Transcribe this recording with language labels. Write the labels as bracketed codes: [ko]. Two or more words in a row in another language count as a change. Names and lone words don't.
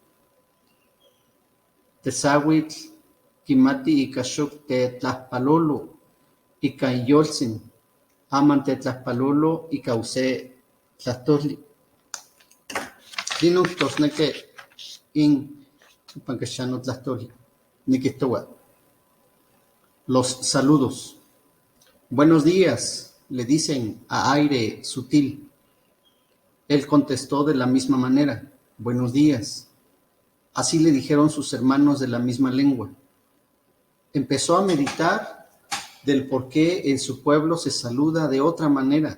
[nah] Tesauitl kimati ika xok tetlajpalolo ika iyoltzin, aman tetlajpalolo ika ose tlahtoltli. Tlinon kijtosneki in ipan kextiano tlahtoltli nikijtoua. [es] Los saludos. Buenos días, le dicen a aire sutil. Él contestó de la misma manera, buenos días. Así le dijeron sus hermanos de la misma lengua. Empezó a meditar del por qué en su pueblo se saluda de otra manera.